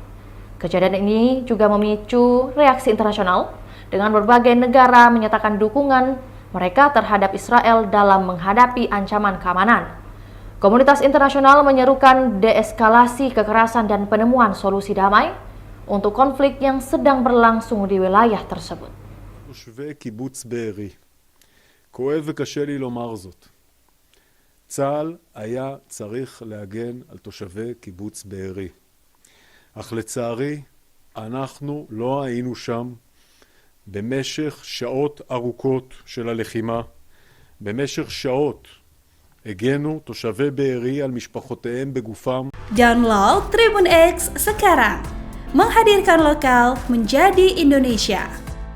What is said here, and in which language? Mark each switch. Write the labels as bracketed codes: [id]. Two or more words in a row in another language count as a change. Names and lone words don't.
[id] Kejadian ini juga memicu reaksi internasional dengan berbagai negara menyatakan dukungan mereka terhadap Israel dalam menghadapi ancaman keamanan. Komunitas internasional menyerukan deeskalasi kekerasan dan penemuan solusi damai untuk konflik yang sedang berlangsung di wilayah tersebut. [he] תושבי קיבוץ בארי, כואב וקשה לי לומר זאת. צה"ל היה צריך להגן על תושבי קיבוץ בארי. אך לצערי, אנחנו לא היינו שם במשך שעות ארוכות של הלחימה. במשך שעות הגנו תושבי בארי על משפחותיהם בגופם. [id] Download Tribun X sekarang, menghadirkan lokal menjadi Indonesia.